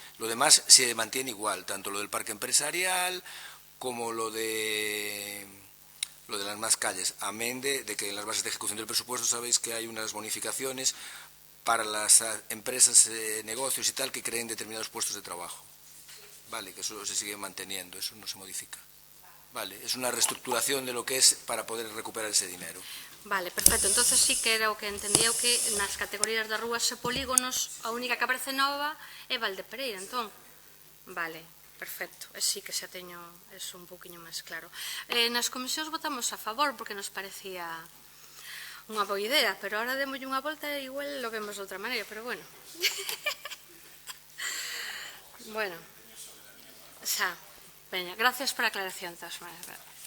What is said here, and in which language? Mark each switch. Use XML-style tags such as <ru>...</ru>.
<es>Lo demás se mantiene igual, tanto lo del parque empresarial como lo de las más calles, amén de que en las bases de ejecución del presupuesto sabéis que hay unas bonificaciones para las empresas, negocios y tal que creen determinados puestos de trabajo. Vale, que eso se sigue manteniendo, eso no se modifica. Vale, es una reestructuración de lo que es para poder recuperar ese dinero. Vale, perfecto.</es> <gl>Entonces sí que era o que entendía que nas categorías das rúas e polígonos a única que aparece nova é Valdepereira, entón. Vale. Perfecto, sí que xa teño eso un poquinho máis claro. Nas comisións votamos a favor porque nos parecía unha boa idea, pero ahora démolle unha volta e igual lo vemos de outra maneira, pero bueno. Bueno, Xa, veña, gracias por a aclaración, todas maneras.</gl>